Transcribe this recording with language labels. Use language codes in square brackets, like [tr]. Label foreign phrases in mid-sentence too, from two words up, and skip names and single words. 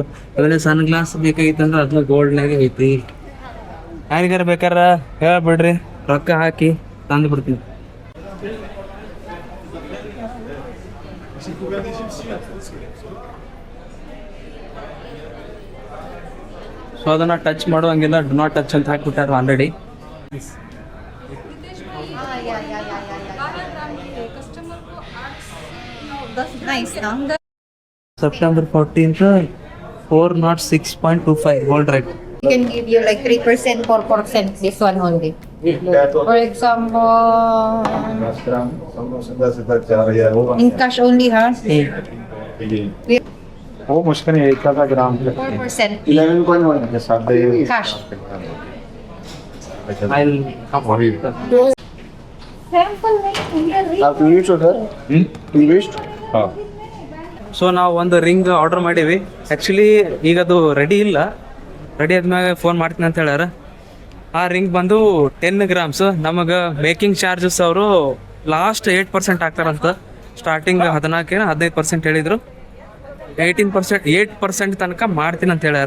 [kn] ಆಮೇಲೆ [en] sun glass [kn] ಬೇಕಾಗಿತ್ತಂದ್ರೆ ಅದನ್ನ ಗೋಲ್ಡ್ನಾಗೆ ಐತಿ. ಯಾರಿಗಾರ ಬೇಕಾರೆ ಹೇಳ್ಬಿಡ್ರಿ, ರೊಕ್ಕ ಹಾಕಿ ತಂದು ಬಿಡ್ತೀನಿ. ಸೊ ಅದನ್ನು ಟಚ್ ಮಾಡುವಂಗಿಲ್ಲ, [en] do not touch [kn] ಅಂತ ಹಾಕ್ಬಿಟ್ಟಾರ ಆಲ್ರೆಡಿ. [en] September 14th 406.25 gold rate. We can give you like 3%, 4%, this one only. For example, in cash only, huh? [hi] वो मुश्किल है 1 ग्राम [en] 4%. [hi] 11.1 के साथ [en] Cash. I'll Sample like [hi] आप टूरिस्ट हो सर टूरिस्ट हाँ. [kn] ಸೊ ನಾವು ಒಂದು [en] ring order [kn] ಮಾಡೀವಿ. ಆ್ಯಕ್ಚುಲಿ ಈಗ ಅದು ರೆಡಿ ಇಲ್ಲ, ರೆಡಿ ಆದ್ಮೇಲೆ ಫೋನ್ ಮಾಡ್ತೀನಿ ಅಂತ ಹೇಳ್ಯಾರ. ಆ ರಿಂಗ್ ಬಂದು 10 ಗ್ರಾಮ್ಸ್. ನಮಗೆ [en] making charges [kn] ಅವರು ಲಾಸ್ಟ್ 8% ಆಗ್ತಾರಂತ. ಸ್ಟಾರ್ಟಿಂಗ್ 15% ಹೇಳಿದ್ರು. 8% ತನಕ ಮಾಡ್ತೀನಿ ಅಂತ ಹೇಳ್ಯಾರ.